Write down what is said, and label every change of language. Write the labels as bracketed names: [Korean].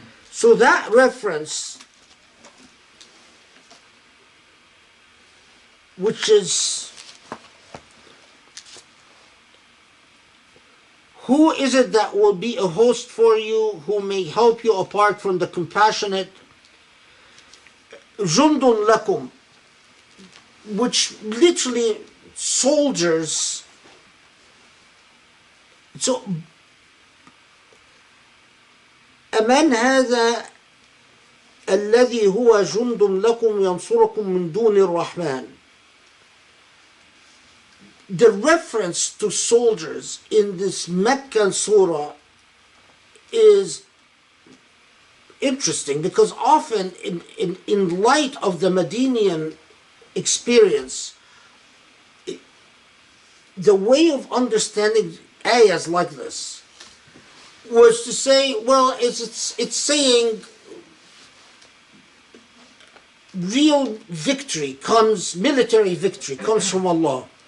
[English] So that reference, which is, who is it that will be a host for you, who may help you apart from the compassionate? [Arabic] Jundun lakum, [English] which literally soldiers. [Arabic] So أمن هذا الذي هو جند لكم ينصركم من دون الرحمن. [English] The reference to soldiers in this Meccan surah is interesting because often in light of the Medinian experience, the way of understanding ayahs like this was to say, well, it's saying real victory comes, military victory comes from Allah.